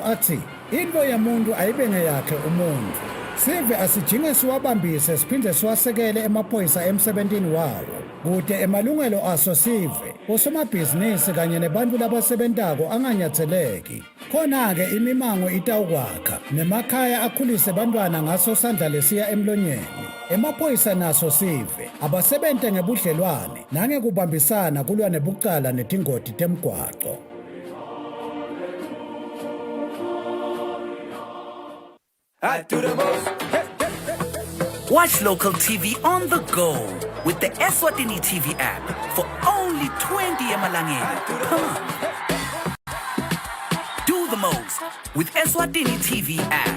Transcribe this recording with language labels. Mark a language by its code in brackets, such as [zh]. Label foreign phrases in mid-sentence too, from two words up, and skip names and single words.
[ss] athi into yemuntu ayibe ngeyakhe umuntu sive asijinge siwabambise siphinde siwasekele emaphoyisa emsebentini wawo kude emalungelo aso sive osomabhizinisi kanye nebantu labasebentako anganyatseleki khona-ke imimango itawukwakha nemakhaya akhulise bantwana ngaso sandla lesiya emlonyeni emaphoyisa naso sive abasebente ngebudlelwane nangekubambisana kulwa nebucala netingoti temgwaco. [en] I do the most. Watch local TV on the go with the Eswatini TV app for only 20 emalangeni per month. Do the most with Eswatini TV app.